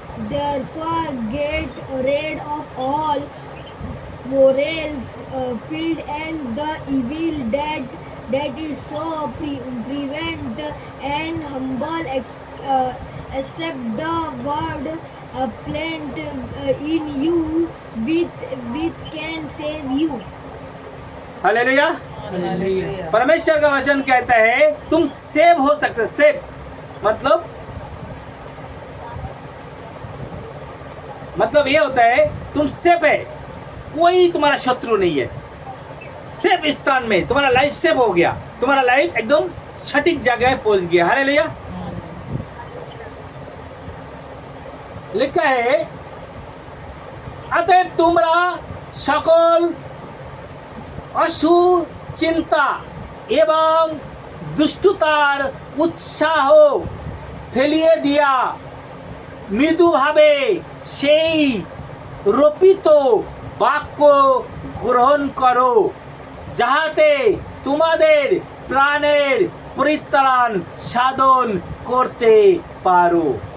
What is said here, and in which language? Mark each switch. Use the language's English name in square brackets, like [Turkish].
[English] Therefore get rid of all moral filth and the evil that is so prevent and humble accept the word plant in you which can save you। [Hindi] Hallelujah. परमेश्वर का वचन कहता है तुम save हो सकते। Save मतलब ये होता है तुम सेफ है, कोई तुम्हारा शत्रु नहीं है, सेफ स्थान में तुम्हारा लाइफ सेफ हो गया, तुम्हारा लाइफ एकदम सटीक जगह पहुंच गया। हालेलुया। लिखा है, अतएव [Bangla] তোমরা সকল অসুচিন্তা এবং দুষ্টতার উৎসাহ ফেলিয়ে দিয়া মৃদুভাবে সেই রোপিত বাক্য গ্রহণ করো, যাহাতে তোমাদের প্রাণের পরিত্রাণ সাধন করতে পারো।